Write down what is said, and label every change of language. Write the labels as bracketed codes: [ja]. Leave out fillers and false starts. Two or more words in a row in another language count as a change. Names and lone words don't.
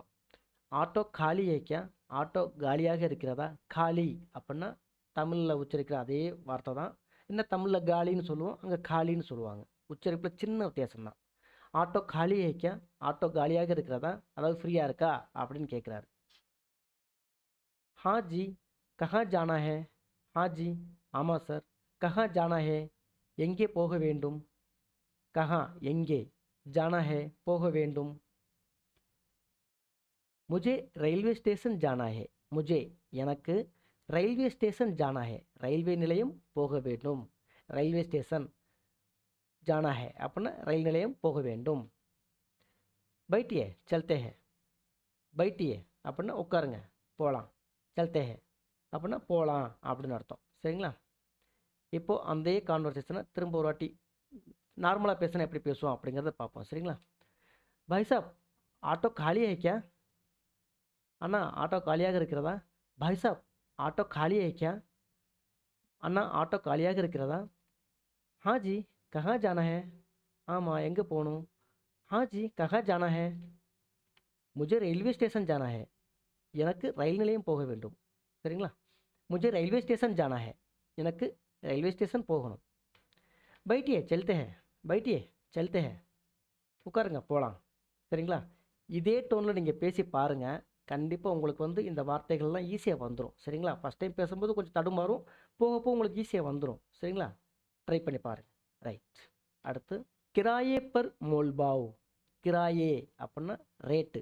[hi] ऑटो खाली है क्या, [ta] ஆட்டோ காலியாக இருக்கிறதா. காலி அப்படின்னா தமிழில் உச்சரிக்கிற அதே வார்த்தை தான். என்ன தமிழில் காலின்னு சொல்லுவோம், அங்கே காலின்னு சொல்லுவாங்க. உச்சரிப்பில் சின்ன வித்தியாசம் தான். [hi] ऑटो खाली है क्या, [ta] ஆட்டோ காலியாக இருக்கிறதா, அதாவது ஃப்ரீயாக இருக்கா அப்படின்னு கேட்குறாரு. [hi] हाँ जी, कहाँ जाना है. हाँ जी, [ta] ஆமாம் சார். [hi] कहाँ जाना है, [ta] எங்கே போக வேண்டும். [hi] कहाँ, எங்கே. जाना है, [ta] போக வேண்டும். [hi] मुझे [en] railway station [hi] जाना है. मुझे, எனக்கு. [en] railway station [hi] जाना है, [ta] ரயில்வே நிலையம் போக வேண்டும். [en] railway station [hi] जाना है [ta] அப்படின்னா ரயில் நிலையம் போக வேண்டும். [hi] बैठिए चलते हैं. [ta] बैठिए அப்படின்னா உட்காருங்க, போகலாம். [hi] चलते हैं [ta] அப்படின்னா போகலாம் அப்படின்னு அர்த்தம். சரிங்களா? இப்போது அந்த கான்வர்சேஷனை திரும்ப ஒரு வாட்டி நார்மலாக பேசினா எப்படி பேசுவோம் அப்படிங்கிறத பார்ப்போம். சரிங்களா? [hi] भाई साहब, ऑटो खाली है क्या. [ta] அண்ணா ஆட்டோ காலியாக இருக்கிறதா? [hi] भाई साहब ऑटो खाली है क्या? [ta] அண்ணா ஆட்டோ காலியாக இருக்கிறதா? [hi] हाँ जी कहाँ जाना है? [ta] ஆமாம் எங்கே போகணும்? [hi] हाँ जी कहाँ जाना है? मुझे [en] railway station [hi] जाना है. [ta] எனக்கு ரயில் நிலையம் போக வேண்டும். சரிங்களா? [hi] मुझे [en] railway station [hi] जाना है. [ta] எனக்கு [en] railway station [ta] போகணும். [hi] बैठिए चलते हैं. बैठिए चलते हैं. [ta] உட்காருங்க போகலாம். சரிங்களா? இதே டோனில் நீங்கள் பேசி பாருங்கள். கண்டிப்பாக உங்களுக்கு வந்து இந்த வார்த்தைகள்லாம் ஈஸியாக வந்துடும். சரிங்களா? [en] first time [ta] பேசும்போது கொஞ்சம் தடுமாறும். போக போக உங்களுக்கு ஈஸியாக வந்துடும். சரிங்களா? ட்ரை பண்ணி பாருங்கள். ரைட். அடுத்து [hi] किराये पर मोलभाव. [ta] கிராயே அப்படின்னா ரேட்டு.